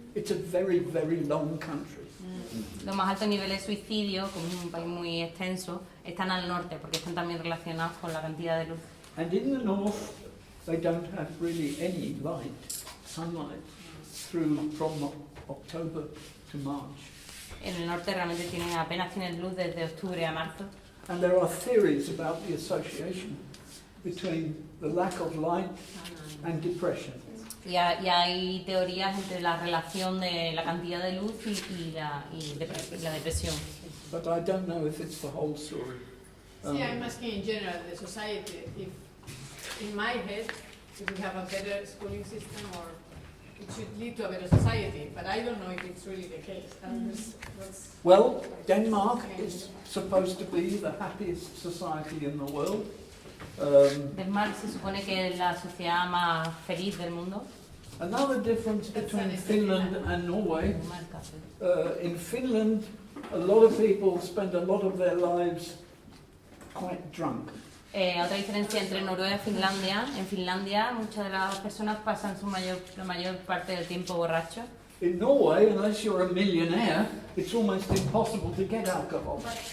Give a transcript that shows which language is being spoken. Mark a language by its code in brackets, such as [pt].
[en] It's a very, very long country. [es] Los más altos niveles de suicidio, como es un país muy extenso, están al norte porque están también relacionados con la cantidad de luz. [en] And in the north, they don't have really any light, sunlight, from October to March. [es] En el norte realmente apenas tienen luz desde octubre a marzo. [en] And there are theories about the association between the lack of light and depression. [es] Y hay teorías entre la relación de la cantidad de luz y la depresión. [en] But I don't know if it's the whole story. See, I'm asking in general the society if, in my head, if we have a better schooling system or it should lead to a better society, but I don't know if it's really the case. Well, Denmark is supposed to be the happiest society in the world. [es] Denmark se supone que es la sociedad más feliz del mundo. [en] Another difference between Finland and Norway, in Finland a lot of people spend a lot of their lives quite drunk. [es] Otra diferencia entre Noruega y Finlandia, en Finlandia muchas de las personas pasan la mayor parte del tiempo borrachos. [en] In Norway, unless you're a millionaire, it's almost impossible to get alcohol.